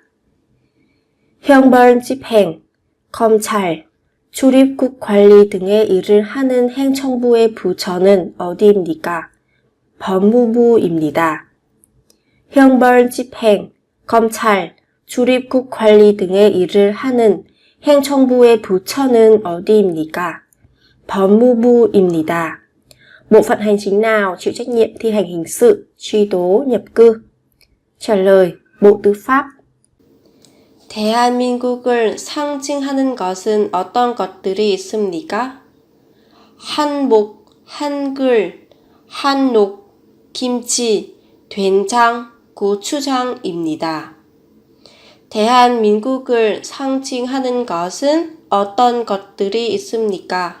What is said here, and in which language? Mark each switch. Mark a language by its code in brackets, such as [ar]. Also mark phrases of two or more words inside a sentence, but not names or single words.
[ko] 형벌, 집행, 검찰, 출입국 관리 등의 일을 하는 행정부의 부처는 어디입니까? 법무부입니다. 형벌, 집행, 검찰, 출입국 관리 등의 일을 하는 행정부의 부처는 어디입니까? 법무부입니다. [vi] Bộ phận hành chính nào chịu trách nhiệm thi hành hình sự, truy tố, nhập cư? Trả lời, Bộ Tư pháp. [ko] 대한민국을 상징하는 것은 어떤 것들이 있습니까? 한복, 한글, 한옥, 김치, 된장, 고추장입니다. 대한민국을 상징하는 것은 어떤 것들이 있습니까?